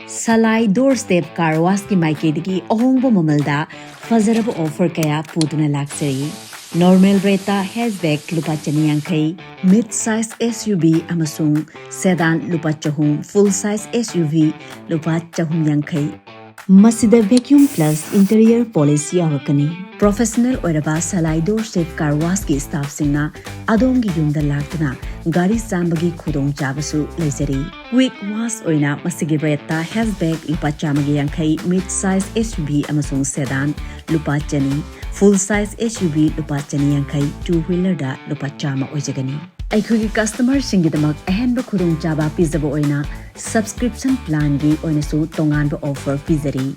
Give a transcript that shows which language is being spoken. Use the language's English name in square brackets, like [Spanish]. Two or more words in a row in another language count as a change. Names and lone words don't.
[Manipuri] Salai Doorstep Car Wash ki maikedi ahongba mamalda fazaraba offer kaya puduna laksari. [English] Normal rate hatchback [Manipuri] lupa chani yankai, [English] mid-size SUV [Manipuri] amasung sedan lupa chahum, [English] full-size SUV [Manipuri] lupa chahum yankai. Masida [English] vacuum plus interior polish [Manipuri] yawakani. Professional oiraba Salai Doorstep Car Wash ki staff singna adongi yumda laktuna gari sambagi khudong chabasu leisari. [English] Quick wash [Manipuri] oina masigi reta hatchback lupa chamagi yankai, [English] mid-size SUV [Manipuri] amasung sedan lupa chani, [English] full-size SUV [Manipuri] lupa chani yankai, two-wheeler da lupa chama oijagani. Aikugi customer singidamak ahenba khudong chaba pizaba oina [English] subscription plan [Manipuri] gi oina su tonganba offer pizari.